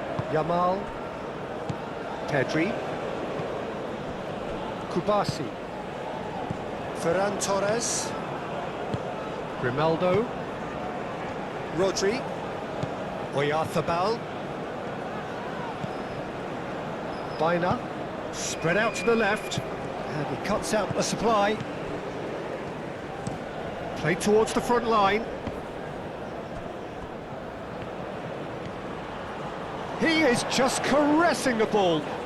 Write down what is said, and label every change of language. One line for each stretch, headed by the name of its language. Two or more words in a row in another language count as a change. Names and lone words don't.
English: Yamal. Pedri. Kubasi. Ferran Torres. Grimaldo. Rodri. Oyarzabal. Baina. Spread out to the left. And he cuts out the supply. Played towards the front line. He is just caressing the ball.